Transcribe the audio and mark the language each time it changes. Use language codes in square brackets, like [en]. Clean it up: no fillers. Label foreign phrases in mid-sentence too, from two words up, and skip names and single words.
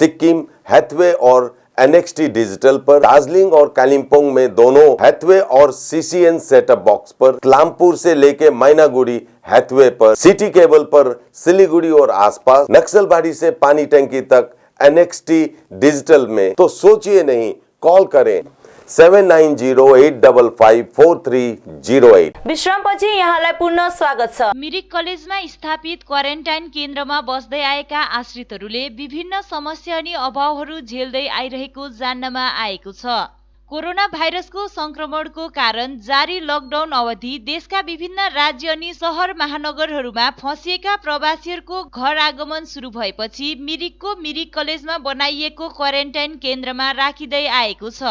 [hi] सिक्किम, हैथवे और NXT डिजिटल पर, दार्जिलिंग और कालिम्पोंग में दोनों हैथवे और CCN सेटअप बॉक्स पर, क्लामपुर से लेके मैनागुड़ी हैथवे पर, सिटी केबल पर सिलीगुड़ी और आसपास, नक्सलबाड़ी से पानी टंकी तक NXT डिजिटल में। तो सोचिए नहीं, कॉल करें 7908554308। [ne] विश्रामपछि यहाँलाई पुनः स्वागत छ। मिरिक कलेजमा स्थापित क्वारेन्टाइन केन्द्रमा बस्दै आएका आश्रितहरूले विभिन्न समस्या अनि अभावहरू झेल्दै आइरहेको जान्नमा आएको छ। कोरोना भाइरसको संक्रमणको कारण जारी लकडाउन अवधि देशका विभिन्न राज्य अनि शहर महानगरहरूमा फँसिएका प्रवासीहरूको घर आगमन सुरु भएपछि मिरिकको मिरिक कलेजमा बनाइएको क्वारेन्टाइन केन्द्रमा राखिँदै आएको छ।